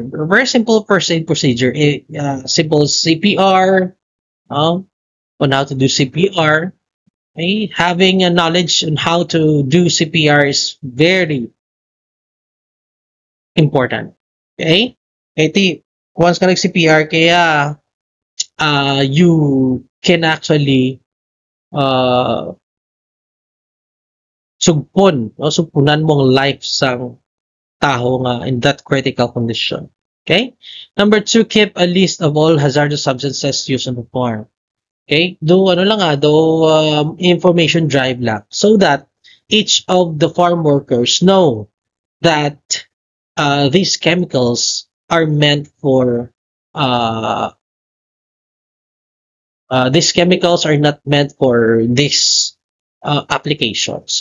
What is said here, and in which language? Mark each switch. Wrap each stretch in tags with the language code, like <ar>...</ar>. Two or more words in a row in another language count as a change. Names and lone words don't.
<en>A very simple first aid procedure, simple CPR, on how to do CPR. Okay? Having a knowledge on how to do CPR is very important. Okay? Iti, once ka nag-CPR, kaya you can actually uh, sugpon, no?</en> <hil>Sugpunan mong life sang tao nga</hil> <en>in that critical condition.</en> <hil>Okay?</hil> <en>Number two, keep a list of all hazardous substances used on the farm. Okay? Do ano lang do information drive lang so that each of the farm workers know that these chemicals are meant for these chemicals are not meant for these applications.</en>